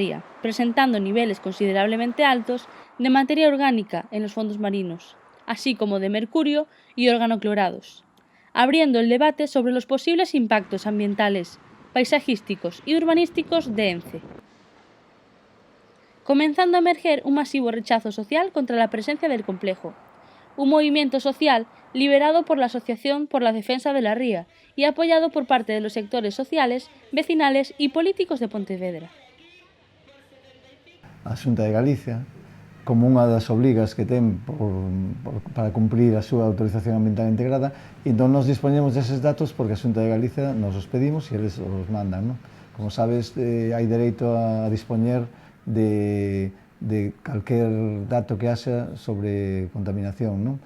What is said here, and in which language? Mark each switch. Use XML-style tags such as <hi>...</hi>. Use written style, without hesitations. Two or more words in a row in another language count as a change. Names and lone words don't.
<es>ría, presentando niveles considerablemente altos de materia orgánica en los fondos marinos, así como de mercurio y organoclorados, abriendo el debate sobre los posibles impactos ambientales, paisajísticos y urbanísticos de ENCE, comenzando a emerger un masivo rechazo social contra la presencia del complejo, un movimiento social liderado por la Asociación por la Defensa de la Ría y apoyado por parte de los sectores sociales, vecinales y políticos de Pontevedra.</es> <gl>A Xunta de Galicia, como unha das obrigas que ten para cumprir a súa autorización ambiental integrada, e entón nos dispoñemos deses datos porque a Xunta de Galicia nos os pedimos e eles os mandan, non? Como sabes, hai dereito a dispoñer de calquer dato que haxa sobre contaminación, non?</gl>